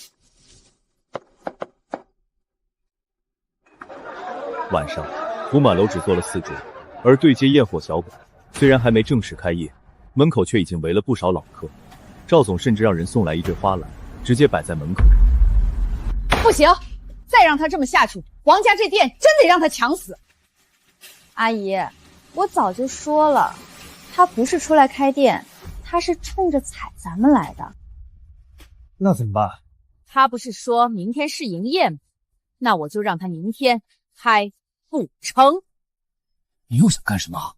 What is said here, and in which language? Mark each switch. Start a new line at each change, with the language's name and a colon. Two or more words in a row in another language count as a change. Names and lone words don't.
Chinese: 晚上，福滿樓只坐了4桌，而對街焰火小館雖然還沒正式開業，門口卻已經圍了不少老客。趙總甚至讓人送來一對花籃，直接擺在門口。不行，再讓他這麼下去，王家這店真得讓他搶死。阿姨，我早就說了，他不是出來開店，他是衝着踩咱們來的。那怎麼辦？他不是說明天試營業嗎？那我就讓他明天開不成。你又想幹什麼？